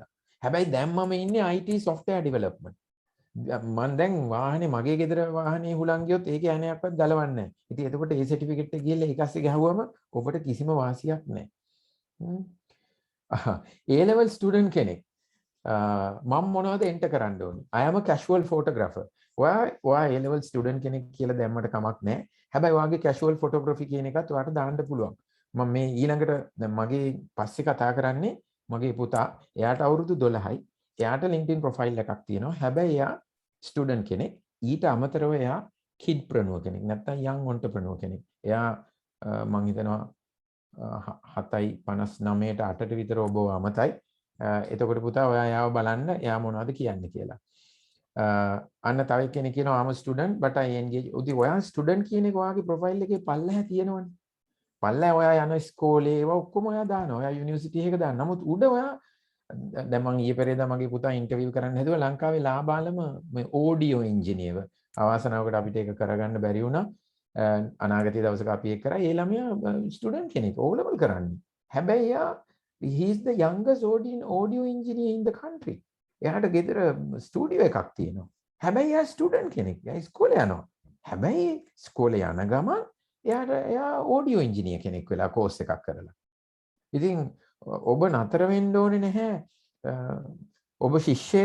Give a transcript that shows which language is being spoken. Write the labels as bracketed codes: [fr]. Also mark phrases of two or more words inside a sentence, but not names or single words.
[si] හැබැයි දැන් මම ඉන්නේ [en] IT software development. [si] මම දැන් වාහනේ මගේ ගෙදර වාහනේ හුලං ගියොත් ඒකේ ඇණයක්වත් ගලවන්නේ නැහැ. ඉතින් එතකොට ඒ සර්ටිෆිකේට් එක ගිහිල්ලා ඒක ASCII ගහුවම ඔබට කිසිම වාසියක් නැහැ. [en] A level student [si] කෙනෙක් මම මොනවද එන්ටර් කරන්න ඕනේ? [en] I am a casual photographer. [si] ඔයා [en] A level student [si] කෙනෙක් කියලා දැම්මට කමක් නැහැ. හැබැයි ඔයාගේ [en] casual photography [si] කියන එකත් ඔයාට දාන්න පුළුවන්. මම මේ ඊළඟට දැන් මගේ පස්සේ කතා කරන්නේ මගේ පුතා. එයාට අවුරුදු 12යි. එයාට LinkedIn profile එකක් තියෙනවා. හැබැයි එයා ස්ටුඩන්ට් කෙනෙක්. ඊට අමතරව එයා kidpreneur කෙනෙක්. නැත්නම් [en] young entrepreneur [si] කෙනෙක්. එයා මම හිතනවා 7:59ට 8ට විතර ඔබ අමතයි. එතකොට පුතා ඔයා යාව බලන්න එයා මොනවද කියන්නේ කියලා. අන්න තව කෙනෙක් කියනවා [en] I'm a student but I engage. [si] උදි ඔයා ස්ටුඩන්ට් කියන එක ඔයාගේ ප්‍රොෆයිල් එකේ පල්ලෙහා තියෙනවනේ. පල්ලෙහා ඔයා යන ඉස්කෝලේ ඒවා ඔක්කොම ඔයා දානවා. ඔයා යුනිවර්සිටි එකක දානවා. නමුත් උඩ ඔයා දැන් මම ඊයේ පෙරේදා මගේ පුතා ඉන්ටර්විව් කරන්න හැදුවා ලංකාවේ ලාබාලම මේ [en] audio engineer. [si] අවාසනාවකට අපිට ඒක කරගන්න බැරි වුණා. අනාගතයේ දවසක අපි ඒක කරා. ඒ ළමයා ස්ටුඩන්ට් කෙනෙක් O level කරන්නේ. හැබැයි එයා [en] he is the youngest audio engineer in the country. [si] එයාට ගෙදර ස්ටුඩියෝ එකක් තියෙනවා. හැබැයි එයා ස්ටුඩන්ට් කෙනෙක්. එයා ඉස්කෝලේ යනවා. හැබැයි ඉස්කෝලේ යන ගමන් එයා [en] audio engineer [si] කෙනෙක් වෙලා කෝස් එකක් කරලා. ඉතින් ඔබ නතර වෙන්න ඕනේ නැහැ. ඔබ ශිෂ්‍යයෙක්.